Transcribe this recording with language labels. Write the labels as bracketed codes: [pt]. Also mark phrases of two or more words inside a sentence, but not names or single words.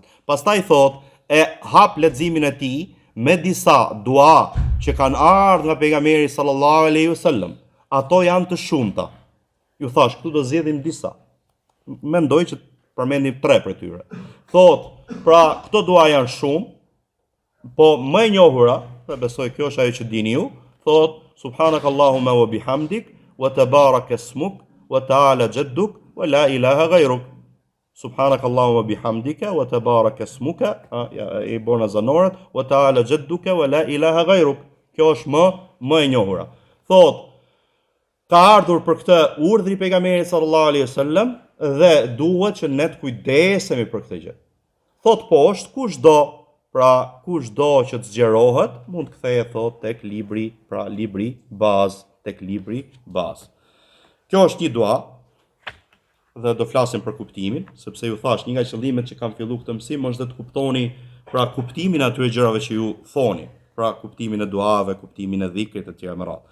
[sq] Pastaj thot, e hap leximin e tij me disa dua që kanë ardhur nga pejgamberi [ar] صلى الله عليه وسلم. [sq] Ato janë të shumta. Ju thash, këtu do zgjedhim disa. Mendoj që përmendim 3 prej tyre. Thot, pra këto dua janë shumë, po më e njohura, besoj kjo është ajo që dini ju, thot [ar] سبحانك اللهم وبحمدك وتبارك اسمك وتعالى جدك ولا إله غيرك. سبحانك اللهم بحمدك وتبارك اسمك, [sq] i bona zanoret, [ar] وتعالى جدك ولا إله غيرك. [sq] Kjo është më e njohura. Thot, ka ardhur për këtë urdhri pejgamberit [ar] صلى الله عليه وسلم [sq] dhe duhet që ne të kujdesemi për këtë gjë. Thot poshtë, kushdo që të zgjerohet, mund të kthehet thot tek libri bazë, Kjo është një dua dhe do flasim për kuptimin, sepse ju thash një nga qëllimet që kam filluar këtë mësim është të kuptoni pra kuptimin e atyre gjërave që ju thoni, pra kuptimin e duave, kuptimin e dhikrit e tjera me radhë.